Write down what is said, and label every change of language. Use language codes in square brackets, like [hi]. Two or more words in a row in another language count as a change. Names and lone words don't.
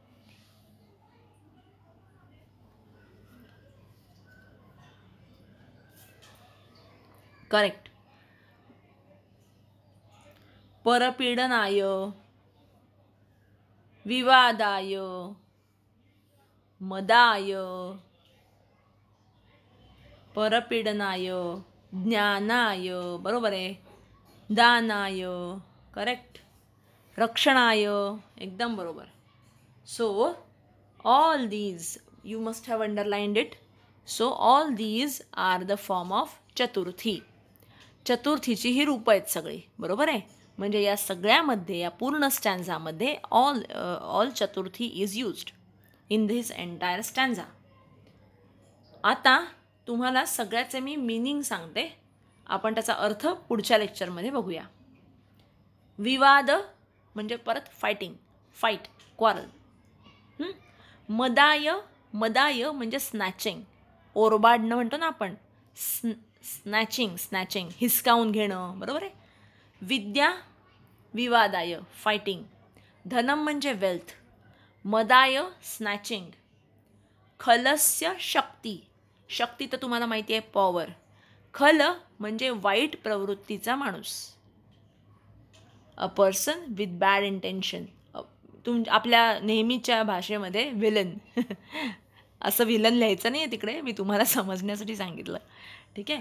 [mr] करेक्ट. [sa] परपीडनाय, विवादाय, मदाय, परपीडनाय, ज्ञानाय, [mr] बरोबर आहे. दानाय, करेक्ट. रक्षणाय, एकदम बरोबर. [en] so all these you must have underlined it. so all these are the form of चतुर्थी. [mr] चतुर्थीची ही रूपं आहेत सगळी, बरोबर आहे. म्हणजे या सगळ्यामध्ये, या पूर्ण स्टॅन्झामध्ये [en] all चतुर्थी is used in this entire stanza. [mr] आता तुम्हाला सगळ्याचे मी मीनिंग सांगते. आपण त्याचा अर्थ पुढच्या लेक्चरमध्ये बघूया. विवाद म्हणजे परत फायटिंग, क्वारल. मदाय, मदाय म्हणजे स्नॅचिंग, ओरबाडणं म्हणतो ना आपण, स्नॅचिंग हिसकावून घेणं, बरोबर आहे. [sa] विद्या विवादाय फायटिंग. [mr] धनम म्हणजे वेल्थ. मदाय स्नॅचिंग. [sa] खलस्य शक्ती [mr] तर तुम्हाला माहिती आहे पॉवर. खल म्हणजे वाईट प्रवृत्तीचा माणूस. [en] a person with bad intention. [mr] आपल्या नेहमीच्या भाषेमध्ये विलन असं विलन लिहायचं नाही आहे तिकडे, मी तुम्हाला समजण्यासाठी सांगितलं, ठीक आहे.